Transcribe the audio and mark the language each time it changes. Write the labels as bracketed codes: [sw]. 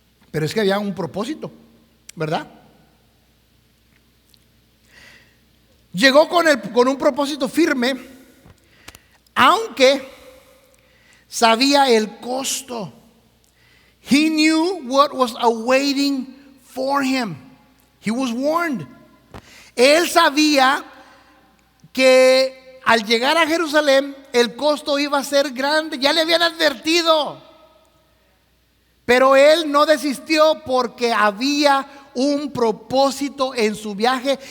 [es] Pero es que había un propósito, ¿verdad? Llegó con un propósito firme, aunque sabía el costo. [en] He knew what was awaiting for him. He was warned. [es] Él sabía que al llegar a Jerusalén el costo iba a ser grande. Ya le habían advertido. Pero él no desistió porque había un propósito en su viaje.